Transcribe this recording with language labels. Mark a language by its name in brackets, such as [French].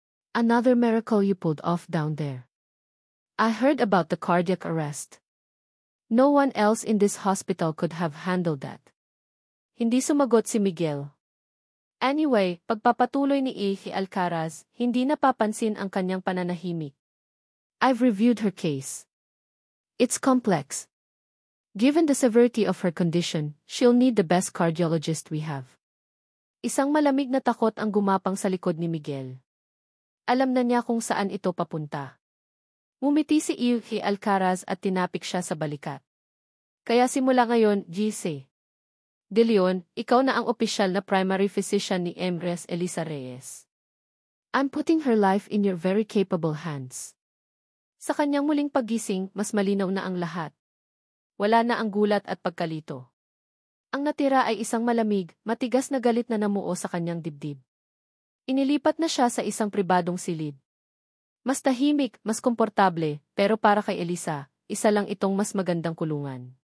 [English] Another miracle you pulled off down there. I heard about the cardiac arrest. No one else in this hospital could have handled that. [Filipino] Hindi sumagot si Miguel. Anyway, pagpapatuloy ni E. Alcaraz, hindi napapansin ang kanyang pananahimik. [English] I've reviewed her case. It's complex. Given the severity of her condition, she'll need the best cardiologist we have. [Filipino] Isang malamig na takot ang gumapang sa likod ni Miguel. Alam na niya kung saan ito papunta. Ngumiti si E. Alcaraz at tinapik siya sa balikat. Kaya simula ngayon, GC. [English] De Leon, [Filipino] ikaw na ang opisyal na [English] primary physician ni Elisa Reyes. I'm putting her life in your very capable hands. [Filipino] Sa kanyang muling paggising, mas malinaw na ang lahat. Wala na ang gulat at pagkalito. Ang natira ay isang malamig, matigas na galit na namuo sa kanyang dibdib. Inilipat na siya sa isang pribadong silid. Mas tahimik, mas komportable, pero para kay Elisa, isa lang itong mas magandang kulungan.